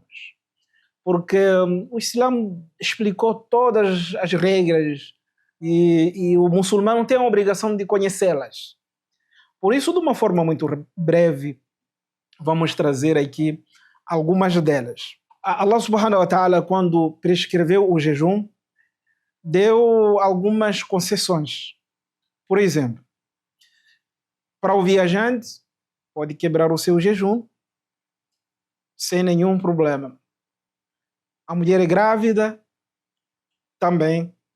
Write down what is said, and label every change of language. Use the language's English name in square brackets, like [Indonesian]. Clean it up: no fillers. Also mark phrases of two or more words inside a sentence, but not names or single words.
[Portuguese] Porque o Islã explicou todas as regras e o muçulmano tem a obrigação de conhecê-las. Por isso, de uma forma muito breve, vamos trazer aqui algumas delas. [Arabic] الله سبحانه وتعالى, [Portuguese] quando prescreveu o jejum, deu algumas concessões. Por exemplo, para o viajante, pode quebrar o seu jejum sem nenhum problema. A mulher grávida, também.